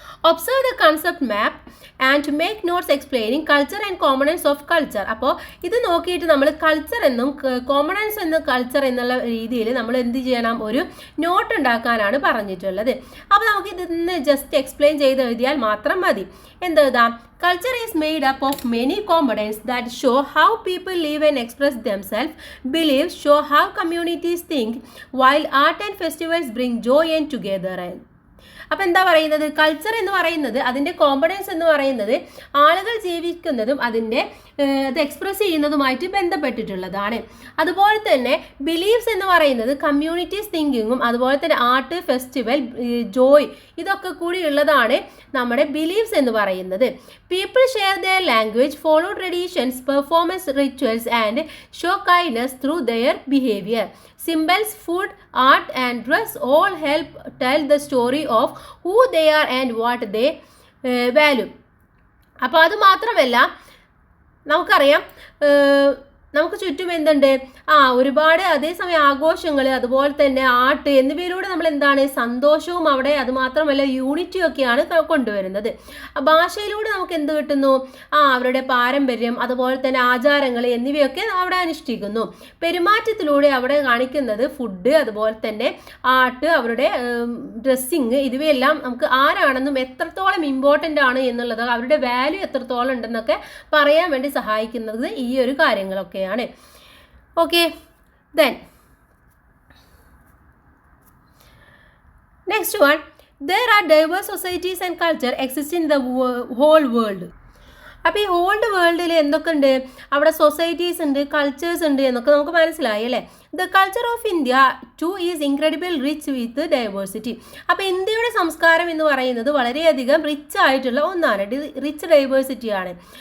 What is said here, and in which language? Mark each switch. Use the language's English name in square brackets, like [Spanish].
[English] Observe the concept map and make notes explaining culture and components of culture. [Malayalam] അപ്പോൾ ഇത് നോക്കിയിട്ട് നമ്മൾ culture എന്നും കോമ്പണൻസ് എന്നും കൾച്ചർ എന്നുള്ള രീതിയിൽ നമ്മൾ എന്ത് ചെയ്യണം? ഒരു നോട്ട് ഉണ്ടാക്കാനാണ് പറഞ്ഞിട്ടുള്ളത്. അപ്പോൾ നമുക്ക് ഇതിന്ന് ജസ്റ്റ് എക്സ്പ്ലെയിൻ ചെയ്ത് എഴുതിയാൽ മാത്രം മതി. എന്തെഴുതാം? [English] Culture is made up of many components that show how people live and express themselves. Beliefs show how communities think, while art and festivals bring joy and togetherness. [Malayalam] അപ്പോൾ എന്താ പറയുന്നത്? കൾച്ചർ എന്ന് പറയുന്നത് അതിൻ്റെ കോമ്പണൻസ് എന്ന് പറയുന്നത് ആളുകൾ ജീവിക്കുന്നതും അതിൻ്റെ അത് എക്സ്പ്രസ് ചെയ്യുന്നതുമായിട്ട് ബന്ധപ്പെട്ടിട്ടുള്ളതാണ്. അതുപോലെ തന്നെ ബിലീഫ്സ് എന്ന് പറയുന്നത് കമ്മ്യൂണിറ്റീസ് തിങ്കിങ്ങും അതുപോലെ തന്നെ ആർട്ട്, ഫെസ്റ്റിവൽ, ജോയ്, ഇതൊക്കെ കൂടി ഉള്ളതാണ് നമ്മുടെ ബിലീഫ്സ് എന്ന് പറയുന്നത്. [English] People share their language, follow traditions, performance rituals and show kindness through their behaviour. Symbols, food, art and dress all help tell the story of who they are and what they value. [Malayalam] അപ്പോൾ അത് മാത്രമല്ല നമുക്കറിയാം നമുക്ക് ചുറ്റും എന്തുണ്ട്, ഒരുപാട് അതേസമയം ആഘോഷങ്ങൾ, അതുപോലെ തന്നെ ആർട്ട് എന്നിവയിലൂടെ നമ്മൾ എന്താണ് സന്തോഷവും അവിടെ അതുമാത്രമല്ല യൂണിറ്റിയും ഒക്കെയാണ് കൊണ്ടുവരുന്നത്. ഭാഷയിലൂടെ നമുക്ക് എന്ത് കിട്ടുന്നു, അവരുടെ പാരമ്പര്യം അതുപോലെ തന്നെ ആചാരങ്ങൾ എന്നിവയൊക്കെ അവിടെ അനുഷ്ഠിക്കുന്നു. പെരുമാറ്റത്തിലൂടെ അവിടെ കാണിക്കുന്നത് ഫുഡ്, അതുപോലെ തന്നെ ആർട്ട്, അവരുടെ ഡ്രസ്സിങ്, ഇവയെല്ലാം നമുക്ക് ആരാണെന്നും എത്രത്തോളം ഇമ്പോർട്ടൻ്റ് ആണ് എന്നുള്ളത്, അവരുടെ വാല്യൂ എത്രത്തോളം ഉണ്ടെന്നൊക്കെ പറയാൻ വേണ്ടി സഹായിക്കുന്നത് ഈ ഒരു കാര്യങ്ങളൊക്കെയാണ്. [English] Okay, then next one, there are diverse societies and culture exist in the whole world. [Malayalam] അപ്പോൾ ഈ ഓൾഡ് വേൾഡിൽ എന്തൊക്കെ ഉണ്ട്, അവിടെ സൊസൈറ്റീസ് ഉണ്ട്, കൾച്ചേഴ്സ് ഉണ്ട് എന്നൊക്കെ നമുക്ക് മനസ്സിലായി അല്ലേ. [English] The culture of India too is incredible rich with diversity. [Malayalam] അപ്പോൾ ഇന്ത്യയുടെ സംസ്കാരം എന്ന് പറയുന്നത് വളരെയധികം റിച്ച് ആയിട്ടുള്ള ഒന്നാണ്, റിച്ച് ഡൈവേഴ്സിറ്റിയാണ്.